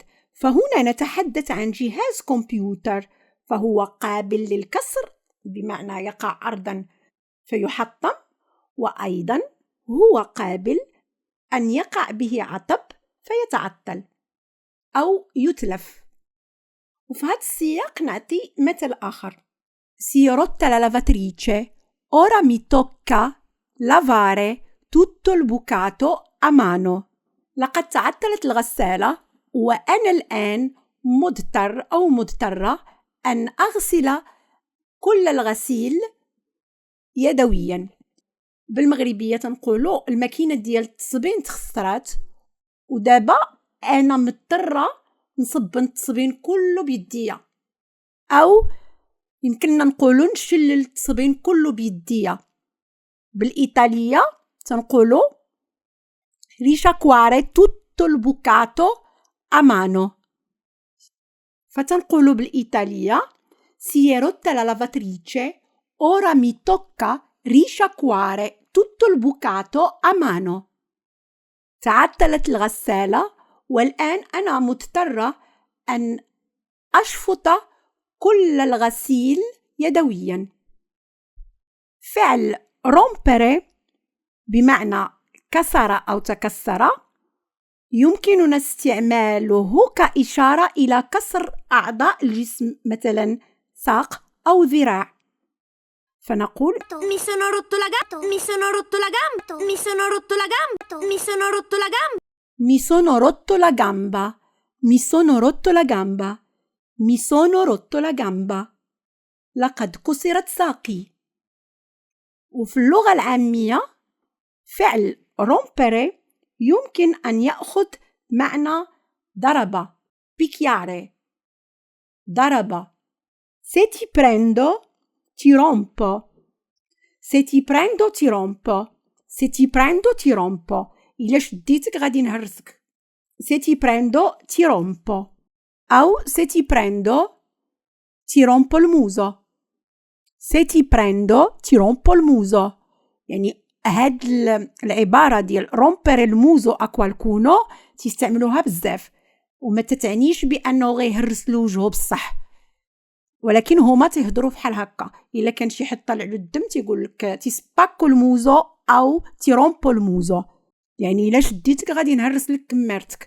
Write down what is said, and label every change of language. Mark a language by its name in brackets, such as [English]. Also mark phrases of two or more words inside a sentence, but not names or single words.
[Arabic] فهنا نتحدث عن جهاز كمبيوتر، فهو قابل للكسر بمعنى يقع أرضا فيحطم، وأيضا هو قابل أن يقع به عطب فيتعطل أو يتلف. وفي هذا السياق نعطي مثل آخر: [Italian] Si è rotta la lavatrice, ora mi tocca lavare tutto il bucato a mano. [Arabic] لقد تعطلت الغسالة وأنا الآن مضطر أو مضطرة أن أغسل كل الغسيل يدويا. بالمغربية تنقولوا الماكينة ديال التصبين تخسرات، ودابا أنا مضطرة نصبن التصبين كله بيديا، أو يمكننا نقولوا نشلل التصبين كله بيديا. بالإيطالية تنقولوا [Italian] risciacquare tutto il bucato a mano. [Arabic] فتنقولوا بالإيطالية [Italian] si è rotta la lavatrice, ora mi tocca risciacquare tutto il bucato a mano. [Arabic] تعطلت الغسالة والآن أنا مضطرة أن أشفط كل الغسيل يدويا. فعل rompere بمعنى كسر أو تكسر يمكننا استعماله كإشارة إلى كسر أعضاء الجسم، مثلا ساق أو ذراع. فنقول [Italian] Mi sono rotto la gamba, mi sono rotto la gamba, mi sono rotto la gamba, mi sono rotto la gamba. Mi sono rotto la gamba, mi sono rotto la gamba, mi sono rotto la gamba. [Arabic] لقد كسرت ساقي. وفي اللغة العامية فعل rompere يمكن أن يأخذ معنى ضرب، picchiare، ضرب. [Italian] Se ti prendo ti rompo، se ti prendo ti rompo، se ti prendo ti rompo. [Arabic] إلا شديتك غادي نهرسك. [Italian] se ti prendo ti rompo، أو se ti prendo ti rompo il muso، se ti prendo ti rompo il muso. [Arabic] يعني هاد العبارة ديال [Italian] rompere il muso a qualcuno [Arabic] تستعملوها بزاف، وما تتعنيش بأنه غيهرس له وجهه بصح، ولكن هما تيهضروا بحال هكا. إلا كان شي حد طالع له الدم تيقول لك [Italian] ti spacco il muso [Arabic] أو [Italian] ti rompo il muso, [Arabic] يعني إلا شديتك غادي نهرس لك كمارتك.